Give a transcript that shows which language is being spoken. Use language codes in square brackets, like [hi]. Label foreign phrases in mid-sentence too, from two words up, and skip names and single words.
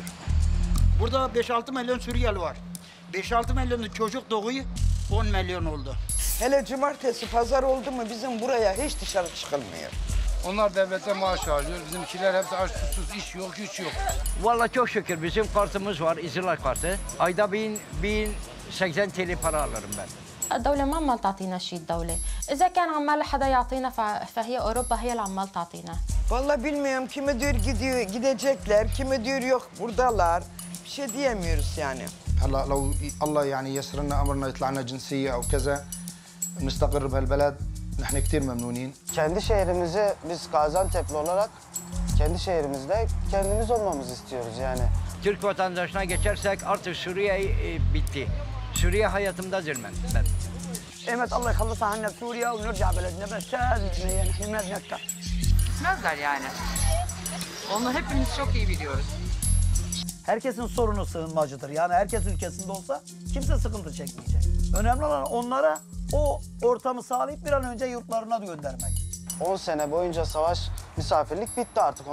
[tr] Burada 5-6 milyon Suriyeli var. 5-6 milyonlu çocuk doğuyu 10 milyon oldu. Hele cumartesi, pazar oldu mu bizim buraya hiç dışarı çıkılmıyor. Onlar devlete maaş alıyor. Bizimkiler hepsi aç susuz, iş yok, güç yok. Vallahi çok şükür bizim kartımız var, İzilay kartı. Ayda 1080 TL para alırım ben. [ar] الدولة ما عمال تعطينا شيء الدولة، إذا كان عمال حدا يعطينا فهي أوروبا هي اللي عمال تعطينا. [tr] Vallahi bilmiyorum, kimi diyor gidecekler, kimi diyor yok buradalar. Bir şey diyemiyoruz yani. [ar] هلا لو الله يعني ييسر لنا امرنا يطلع لنا جنسيه او كذا نستقر بهالبلد نحن كثير ممنونين. [tr] Kendi şehrimizi biz Gaziantep'li olarak kendi şehrimizde kendimiz olmamızı istiyoruz yani. Türk vatandaşına geçersek artık Suriye bitti. Suriye hayatımdadır ben. [ar] Evet Allah يخلصها عنا بسوريا ونرجع بلدنا بس يعني احنا ما بنكتر. [tr] Gitmezler yani. Onu hepimiz çok iyi biliyoruz. Herkesin sorunu sığınmacıdır. Yani herkes ülkesinde olsa kimse sıkıntı çekmeyecek. Önemli olan onlara o ortamı sağlayıp bir an önce yurtlarına göndermek. 10 sene boyunca savaş, misafirlik bitti artık.